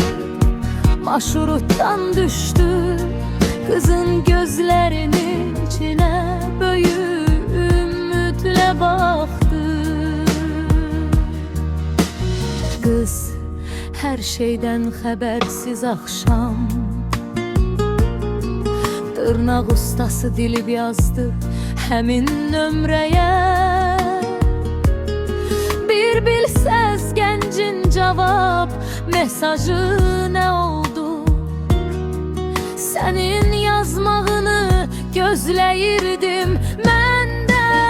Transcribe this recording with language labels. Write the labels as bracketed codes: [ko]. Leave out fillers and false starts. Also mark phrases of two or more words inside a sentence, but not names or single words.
[tr] Marşruttan düştü, kızın gözlerinin içine böyük ümitle baktı. Kız her şeyden habersiz akşam tırnak ustası dilip yazdı [az] həmin nömrəyə. Bir bilsəz gəncin cavab mesajı nə oldu? Sənin yazmağını gözləyirdim mən də.